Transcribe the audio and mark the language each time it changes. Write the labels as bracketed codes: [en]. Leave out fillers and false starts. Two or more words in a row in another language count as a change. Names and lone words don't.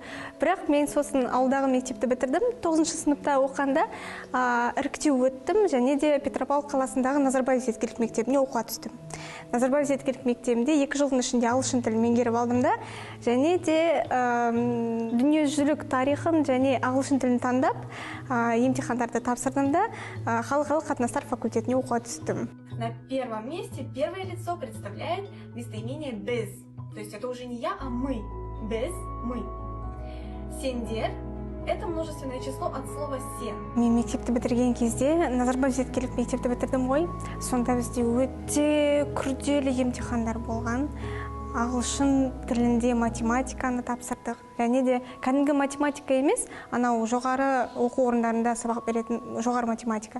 [kk] Бірақ мен сосын ауылдағы мектепті бітірдім. 9-шы сыныпта оққанда іріктеу өттім, және де Петропавл қаласындағы Назарбаев зияткерлік мектебіне оқуға түстім. Назарбаев зияткерлік мектебінде 2 жылдың ішінде ағылшын тілін меңгеріп алдым да, және де дүниежүзілік тарихын және ағылшын тілін таңдап, емтихандарды тапсырдым да, халықаралық қатынастар факультетіне оқуға түстім. [ru] На первом месте первое лицо представляет местоимение «біз». То есть это уже не я, а мы. «Біз», мы. Сендер – это множественное число от слова «сен». [kk] Мен мектепті бітірген кезде, Назарбаев зияткерлік мектепті бітірдім ғой, сонда бізде өте күрделі емтихандар болған. Ағылшын тілінде математиканы тапсырдық. Және де кәдімгі математика емес, анау жоғары оқу орындарында сабақ беретін жоғары математика.